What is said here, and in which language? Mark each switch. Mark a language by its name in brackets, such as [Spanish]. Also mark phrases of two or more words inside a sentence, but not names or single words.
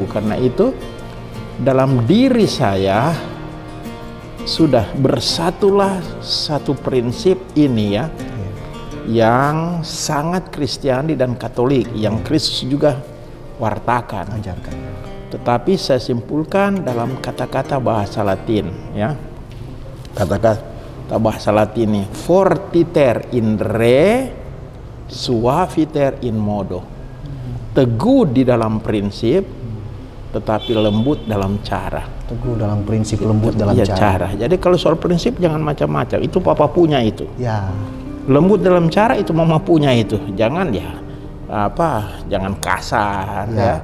[Indonesian] Karena itu dalam diri saya sudah bersatulah satu prinsip ini, ya, yang sangat Kristiani dan Katolik, yang Kristus juga wartakan, ajarkan. Tetapi saya simpulkan dalam kata-kata bahasa Latin, ya. Kata-kata bahasa Latin ini, [Latin] fortiter in re, suaviter in modo. [Indonesian] Teguh di dalam prinsip, tetapi lembut dalam cara. Teguh dalam prinsip, lembut dalam cara. Jadi kalau soal prinsip jangan macam-macam. Itu papa punya itu. Lembut dalam cara itu mama punya itu. Jangan jangan kasar, ya.